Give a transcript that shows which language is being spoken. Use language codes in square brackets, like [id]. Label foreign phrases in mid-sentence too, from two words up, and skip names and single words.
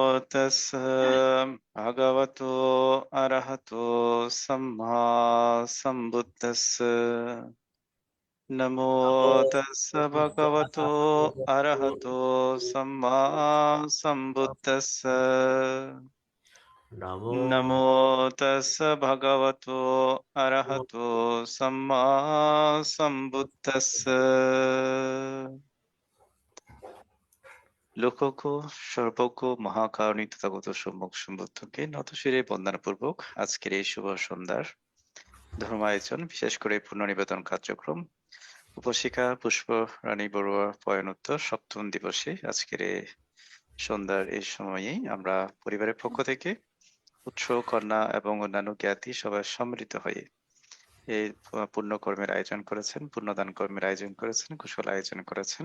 [pi] तस्स भगवतो अरहतो सम्मा सम्बुद्दस्स नमो तस्स भगवतो अरहतो सम्मा सम्बुद्दस्स नमो नमो तस्स भगवतो अरहतो सम्मा सम्बुद्दस्स [bn] লোকজ্ঞ সর্বজ্ঞ মহাকারণী তথাগত সম্যক সম্বুদ্ধকে নতশিরে বন্দনাপূর্বক আজকের এই শুভ সন্ধ্যার ধর্মায়োজন, বিশেষ করে পুণ্যনিবেদন কার্যক্রম উপশিখা পুষ্প রানী বড়ুয়া পয়নোত্তর সপ্তম দিবসে আজকের এই সন্ধ্যার এই সময়েই আমরা পরিবারের পক্ষ থেকে উৎস কন্যা এবং অন্যান্য জ্ঞাতি সবাই সম্মিলিত হয়ে এই পুণ্যকর্মের আয়োজন করেছেন, পুণ্যদান কর্মের আয়োজন করেছেন, কুশল আয়োজন করেছেন।